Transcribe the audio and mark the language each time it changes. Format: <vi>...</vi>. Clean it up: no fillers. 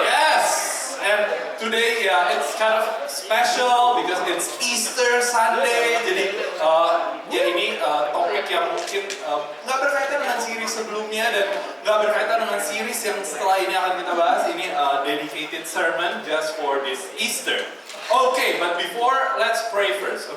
<en>Yes, and today it's kind of special because it's Easter Sunday.</en> <id>Jadi ya ini topik yang mungkin nggak berkaitan dengan series sebelumnya dan nggak berkaitan dengan series yang setelah ini akan kita bahas.</id> <en>Ini dedicated sermon just for this Easter. Okay, but before let's pray first.</en>